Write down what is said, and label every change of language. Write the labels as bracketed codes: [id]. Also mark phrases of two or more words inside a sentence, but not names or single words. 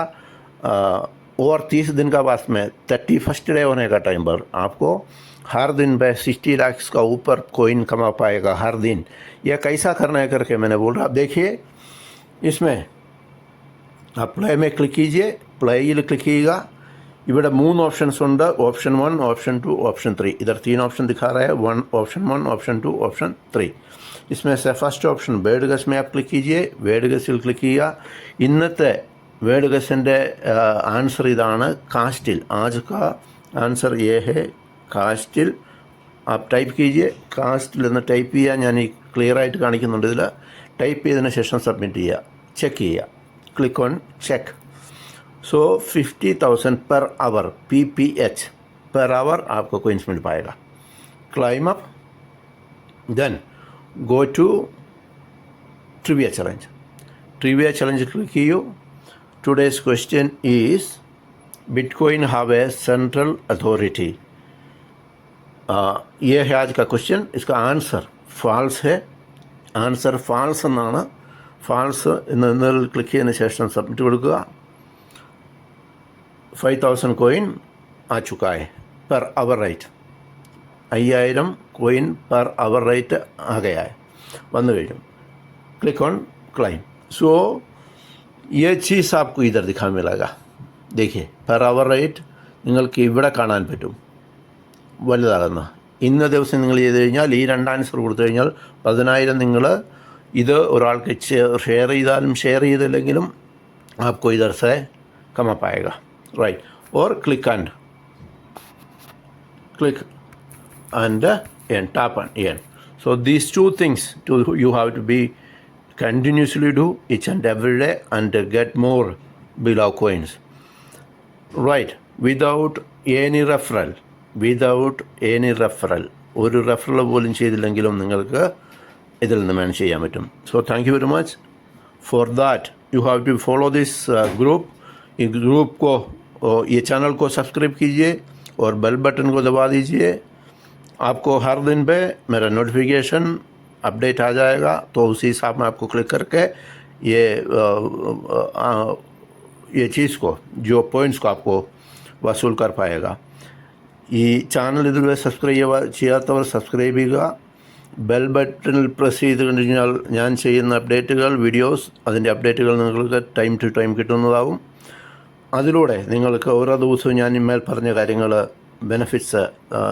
[hi] और 30 दिन का बाद में 31st डे होने का टाइम पर आपको हर दिन पे 60 लाख का ऊपर कोइन कमा पाएगा हर दिन. यह कैसा करना है करके मैंने बोल रहा. आप देखिए, इसमें आप प्ले में क्लिक कीजिए. प्लेയിൽ क्लिक कीजिएगा. [ml] ഇവിടെ 3 ഓപ്ഷൻസ് ഉണ്ട്. [hi] ऑप्शन 1, ऑप्शन 2, ऑप्शन 3. इधर 3 ऑप्शन दिखा रहा है. ऑप्शन 1, ऑप्शन 2, ऑप्शन 3. इसमें से [en] first option [hi] वेडगस में आप क्लिक कीजिए. [ml] वेडगസിൽ ക്ലിക്ക് ചെയ്യുക. ഇന്നത്തെ വേഡഗസിൻ്റെ ആൻസർ ഇതാണ്, കാസ്റ്റിൽ. [hi] आज का आंसर ये है കാസ്റ്റിൽ. आप टाइप कीजिए. [ml] കാസ്റ്റിൽ എന്ന് ടൈപ്പ് ചെയ്യുക. ഞാൻ ഈ ക്ലിയർ ആയിട്ട് കാണിക്കുന്നുണ്ട്. ഇതിൽ ടൈപ്പ് ചെയ്തതിന് ശേഷം സബ്മിറ്റ് ചെയ്യുക. ചെക്ക് ചെയ്യുക. [en] click on check. [hi] सो 50,000 [en] per hour PPH per hour [hi] आपको कोइंस मिल पाएगा. [en] Claim up, then go to trivia challenge. trivia challenge [hi] क्लिक कीजिए. [en] Today's question is Bitcoin have a central authority. [hi] ये है आज का क्वेश्चन. इसका [en] answer false [hi] है. [en] answer false എന്നാണ്. [ml] ഫാൾസ് എന്നതിൽ ക്ലിക്ക് ചെയ്തതിന് ശേഷം സബ്മിറ്റ് കൊടുക്കുക. [hi] 5,000 कोइन आ चुका है [en] per hour rate. [hi] 5,000 कोइन [en] per hour rate [hi] आ गया है, बंद गई. [en] click on claim. [hi] सो ये चीज़ आपको इधर दिखा मिलेगा. [ml] देखिए, [en] per hour rate [ml] നിങ്ങൾക്ക് ഇവിടെ കാണാൻ പറ്റും വലുതാകുന്ന. ഇന്ന ദിവസം നിങ്ങൾ ചെയ്ത് കഴിഞ്ഞാൽ ഈ 2 ആൻസർ കൊടുത്തു കഴിഞ്ഞാൽ 10,000 നിങ്ങൾ ഇത് ഒരാൾക്ക് ഷെയർ ചെയ്താലും ഷെയർ ചെയ്തില്ലെങ്കിലും [hi] आपको इधर से कमा पाएगा. [en] Right, or click and tap on earn. So these 2 things you have to be continuously do each and every day and get more below coins. Right, without any referral. [ml] ഒരു റെഫറൽ പോലും ചെയ്തില്ലെങ്കിലും നിങ്ങൾക്ക് ഇതിൽ നിന്ന് മേൺ ചെയ്യാൻ പറ്റും. [en] So thank you very much. For that you have to follow this group. [hi] इस ग्रुप को और ये चैनल को सब्सक्राइब कीजिए और बेल बटन को दबा दीजिए. आपको हर दिन पे मेरा नोटिफिकेशन अपडेट आ जाएगा. तो उसी हिसाब में आपको क्लिक करके ये चीज़ को, जो पॉइंट्स को आपको वसूल कर पाएगा. [ml] ഈ ചാനൽ ഇതുവരെ സബ്സ്ക്രൈബ് ചെയ്യാത്തവർ സബ്സ്ക്രൈബ് ചെയ്യുക. ബെൽ ബട്ടണിൽ പ്രസ് ചെയ്ത് കഴിഞ്ഞാൽ ഞാൻ ചെയ്യുന്ന അപ്ഡേറ്റുകൾ, വീഡിയോസ്, അതിൻ്റെ അപ്ഡേറ്റുകൾ നിങ്ങൾക്ക് [en] time to time [ml] കിട്ടുന്നതാവും. അതിലൂടെ നിങ്ങൾക്ക് ഓരോ ദിവസവും ഞാൻ ഇമേൽ പറഞ്ഞ കാര്യങ്ങൾ ബെനിഫിറ്റ്സ് ഏൺ ചെയ്യാനാവും.